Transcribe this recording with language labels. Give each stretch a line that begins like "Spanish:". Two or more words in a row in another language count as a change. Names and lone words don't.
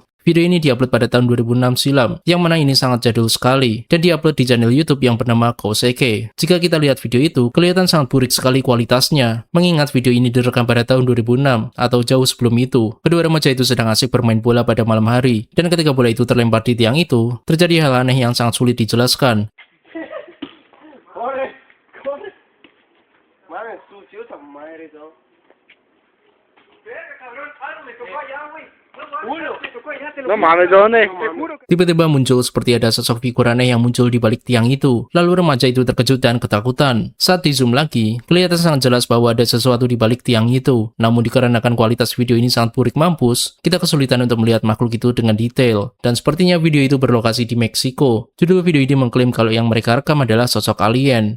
Indonesian: Video ini diupload pada tahun 2006 silam, yang mana ini sangat jadul sekali, dan diupload di channel YouTube yang bernama Koseke. Jika kita lihat video itu, kelihatan sangat burik sekali kualitasnya, mengingat video ini direkam pada tahun 2006, atau jauh sebelum itu. Kedua remaja itu sedang asik bermain bola pada malam hari, dan ketika bola itu terlempar di tiang itu, terjadi hal aneh yang sangat sulit dijelaskan.
Spanish: Corre, corre. Madre, sucio esa madre, todo. Verga, cabrón, algo me tocó allá, güey. No mames, ¿dónde? Te juro que...
Indonesian: Tiba-tiba muncul seperti ada sosok figur aneh yang muncul di balik tiang itu. Lalu remaja itu terkejut dan ketakutan. Saat di zoom lagi, kelihatan sangat jelas bahwa ada sesuatu di balik tiang itu. Namun dikarenakan kualitas video ini sangat burik mampus, kita kesulitan untuk melihat makhluk itu dengan detail. Dan sepertinya video itu berlokasi di Meksiko. Judul video ini mengklaim kalau yang mereka rekam adalah sosok alien.